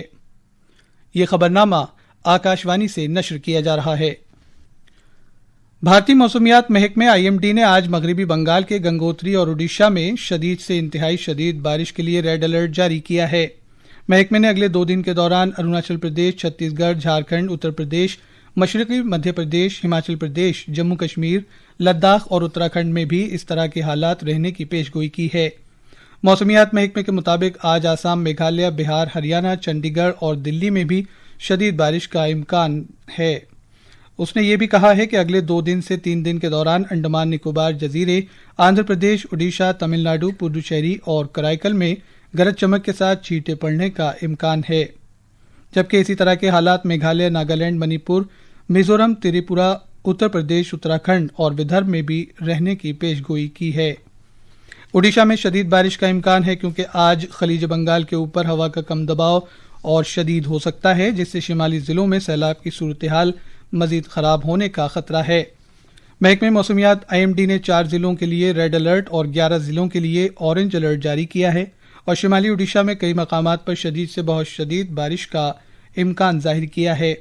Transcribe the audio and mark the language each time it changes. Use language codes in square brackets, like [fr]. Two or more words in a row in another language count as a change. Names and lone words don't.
[ur] یہ خبرنامہ آکاشوانی سے نشر کیا جا رہا ہے۔ بھارتی موسمیات محکمے IMD نے آج مغربی بنگال کے گنگوتری اور اڈیشہ میں شدید سے انتہائی شدید بارش کے لیے [en] red alert [ur] جاری کیا ہے۔ محکمے نے اگلے 2 دن کے دوران اروناچل پردیش، چھتیس گڑھ، جھارکھنڈ، اتر پردیش، مشرقی مدھیہ پردیش، ہماچل پردیش، جموں کشمیر، لداخ اور اتراکھنڈ میں بھی اس طرح کے حالات رہنے کی پیش گوئی کی ہے۔ موسمیات محکمے کے مطابق آج آسام، میگھالیہ، بہار، ہریانہ، چنڈی گڑھ اور دلی میں بھی شدید بارش کا امکان ہے۔ اس نے یہ بھی کہا ہے کہ اگلے 2 دن سے 3 دن کے دوران انڈمان نکوبار جزیرے، آندھرا پردیش، اڈیشہ، تمل ناڈو، پڈوچیری اور کرائیکل میں گرج چمک کے ساتھ چھینٹیں پڑنے کا امکان ہے، جبکہ اسی طرح کے حالات میگھالیہ، ناگالینڈ، منی پور، میزورم، تریپورہ، اتر پردیش، اتراکھنڈ اور ودربھ میں بھی رہنے کی پیش گوئی کی ہے۔ اڈیشہ میں شدید بارش کا امکان ہے کیونکہ آج خلیج بنگال کے اوپر ہوا کا کم دباؤ اور شدید ہو سکتا ہے، جس سے شمالی ضلعوں میں سیلاب کی صورتحال مزید خراب ہونے کا خطرہ ہے۔ محکمہ موسمیات IMD نے 4 ضلعوں کے لیے [en] red alert [ur] اور 11 ضلعوں کے لیے [en] orange alert [ur] جاری کیا ہے اور شمالی اڈیشہ میں کئی مقامات پر شدید سے بہت شدید بارش کا امکان ظاہر کیا ہے۔